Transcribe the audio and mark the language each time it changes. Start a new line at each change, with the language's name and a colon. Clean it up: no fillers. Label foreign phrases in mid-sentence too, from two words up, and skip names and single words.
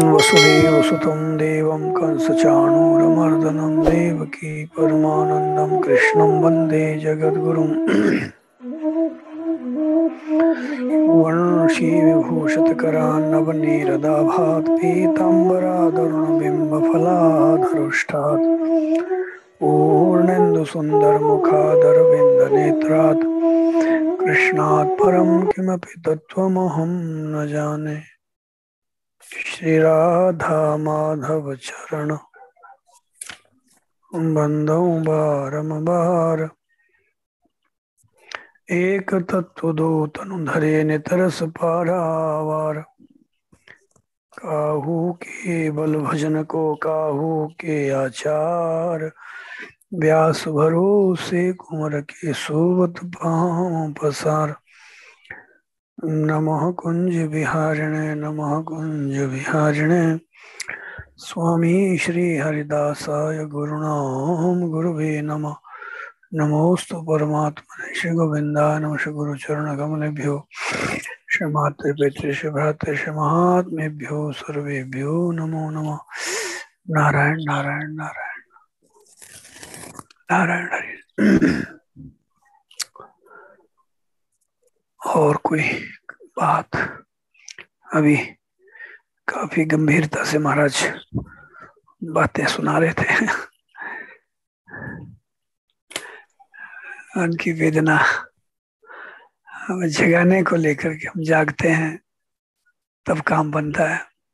Sanskrit: वसुदेवसुतं देवं कंसचाणूरमर्दनं देवकी परमानन्दं कृष्णं वन्दे जगद्गुरुम् वंशीविभूषितकरान्नवनीरदाभात् पीताम्बरादरुणबिम्बफलाधरुष्टात् पूर्णेन्दुसुन्दरमुखादरविन्दनेत्रात् कृष्णात् परं किमपि तत्त्वमहं न जाने।
Braj: श्री राधा माधव चरण बंदौ बारम्बार एक तत्व दो तनु धरे नितरस पारावार। काहू के बल भजन को काहू के आचार। व्यास भरोसे कुंवर के सोवत पाँव पसार।
Sanskrit: नमः कुंज विहारिणे नमः कुंज विहारिणे। स्वामी श्री हरिदासाय गुरुणाम गुरुवे नमः। नमोस्तु परमात्मने श्री गोविंदाय नमः। श्री गुरुचरण कमलेभ्यो श्री मातृ पितृ श्री भ्रातृ श्री महात्मेभ्यो सर्वेभ्यो नमो नमः। नारायण नारायण नारायण नारायण हरि।
Hindi: और कोई बात? अभी काफी गंभीरता से महाराज बातें सुना रहे थे। उनकी वेदना हमें जगाने को लेकर के हम जागते हैं तब काम बनता है।